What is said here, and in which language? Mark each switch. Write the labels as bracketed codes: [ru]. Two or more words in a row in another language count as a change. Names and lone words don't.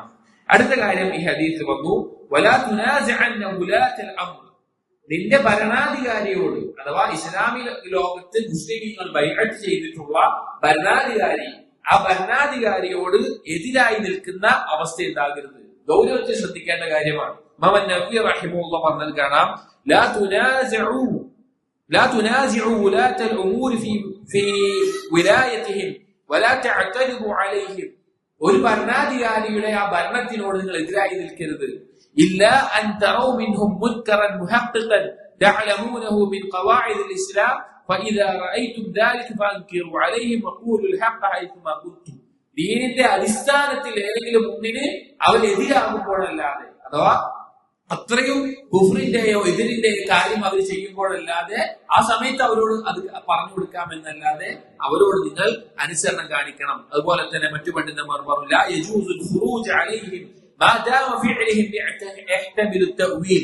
[ml] അടുത്ത കാര്യം ഈ ഹദീസിൽ വന്നു, [ar] ولا تنازعن ولاة الأمر, [ml] നിന്റെ ഭരണാധികാരിയോട്, അഥവാ ഇസ്ലാമിക ലോകത്ത് മുസ്ലിമീങ്ങൾ ബൈഅത്ത് ചെയ്തിട്ടുള്ള ഭരണാധികാരി, ആ ഭരണാധികാരിയോട് എതിരായി നിൽക്കുന്ന അവസ്ഥ ഉണ്ടാകരുത്. ഗൗരവത്തിൽ ശ്രദ്ധിക്കേണ്ട കാര്യമാണ്. ഇമാം നവവി റഹിമഹുല്ലാഹ് പറഞ്ഞത് കാണാം, [ar] لا تنازعوا ولاة الأمور في ولايتهم ولا تعترضوا عليهم. [ml] ഒരു ഭരണാധികാരിയുടെ ആ ഭരണത്തിനോട് നിങ്ങൾ എതിരായി നിൽക്കരുത്. [ar] إلا أن تروا منهم منكرا محققا تعلمونه من قواعد الإسلام فإذا رأيتم ذلك فأنكروا عليهم وقولوا الحق حيثما كنتم. [ml] ദീനിന്റെ അടിസ്ഥാനത്തിൽ ഏതെങ്കിലും ഒന്നിന് അവൻ എതിരാകുമ്പോഴല്ലാതെ, അഥവാ അത്രയും കുഫ്രിന്റെയോ എതിരിന്റെയോ കാര്യം അവർ ചെയ്യുമ്പോഴല്ലാതെ ആ സമയത്ത് അവരോട് അത് പറഞ്ഞു കൊടുക്കാമെന്നല്ലാതെ അവരോട് നിങ്ങൾ അനുസരണം കാണിക്കണം. അതുപോലെ തന്നെ മറ്റു പണ്ഡിതന്മാർ പറഞ്ഞു, [ar] لا يجوز الخروج عليهم ما دام فعلهم يحتمل التأويل.